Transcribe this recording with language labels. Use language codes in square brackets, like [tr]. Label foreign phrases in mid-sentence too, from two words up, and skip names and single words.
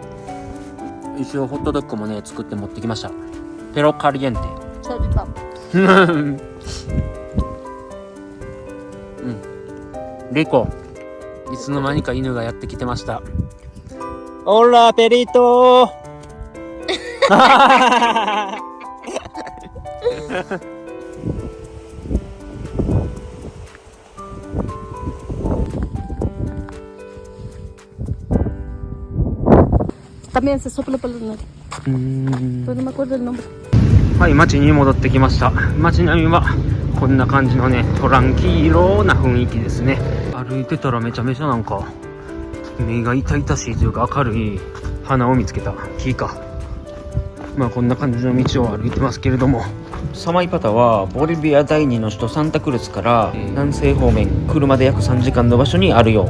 [ja] 一応ホットドッグもね作って持ってきました。 [es] perro caliente. [ja] リコ、いつの間にか犬がやってきてました。 [es] hola perrito También se sopla por los nariz. Pero no me acuerdo el nombre. [ja] はい、街に戻ってきました。街並みはこんな感じのねトランキーロな雰囲気ですね。歩いてたらめちゃめちゃなんか目が痛々しいというか明るい花を見つけた。木か。まあこんな感じの道を歩いてますけれども、サマイパタはボリビア第2の首都サンタクルスから南西方面車で約3時間の場所にあるよ。